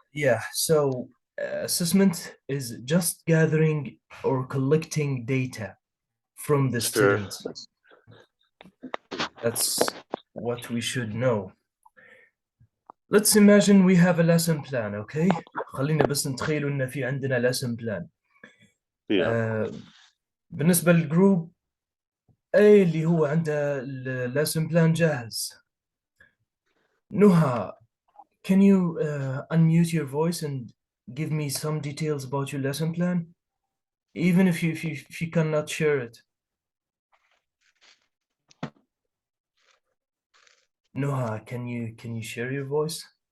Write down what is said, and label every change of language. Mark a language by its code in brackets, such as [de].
[en] Yeah, so assessment is just gathering or collecting data from the Sure. students. That's what we should know. Let's imagine we have a lesson plan, okay? [ar] خلينا بس نتخيلوا إن في عندنا lesson plan. [en] Yeah. [ar] بالنسبة للجروب A اللي هو عنده lesson plan جاهز. [en] Nuha, can you unmute your voice and give me some details about your lesson plan? Even if you cannot share it. Nuha, can you share your voice?